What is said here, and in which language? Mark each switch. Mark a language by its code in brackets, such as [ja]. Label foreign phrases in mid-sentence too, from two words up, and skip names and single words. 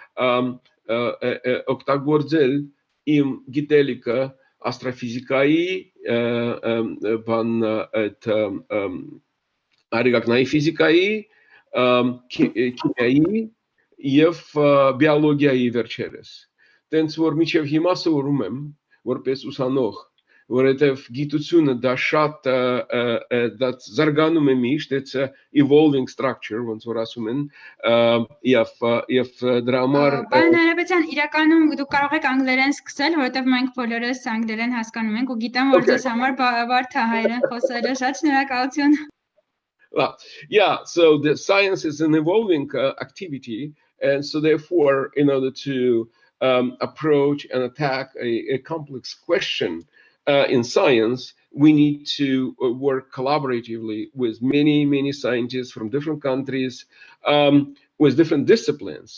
[hy] օգտագործել իմ գիտելիքը աստրոֆիզիկայի, արեգակնային ֆիզիկայի, քիմիայի եւ բիոլոգիայի վերջերս։ Տենց որ մինչեւ հիմա սովորում եմ որպես ուսանող, որովհետև գիտությունը դա շատ դա զարգանում է միշտ, [en] it's a evolving structure, [hy] ոնց որ ասում են, եւ դրա համար Պարոն Հայրապետյան, իրականում դուք կարող եք անգլերեն սկսել, որովհետև մենք բոլորս անգլերեն հասկանում ենք ու գիտեմ, որ ձեզ համար բարդ է հայերեն խոսելը, շատ շնորհակալություն։ [en] Well, yeah, so the science is an evolving activity, and so therefore, in order to approach and attack a complex question in science, we need to work collaboratively with many scientists from different countries, with different disciplines.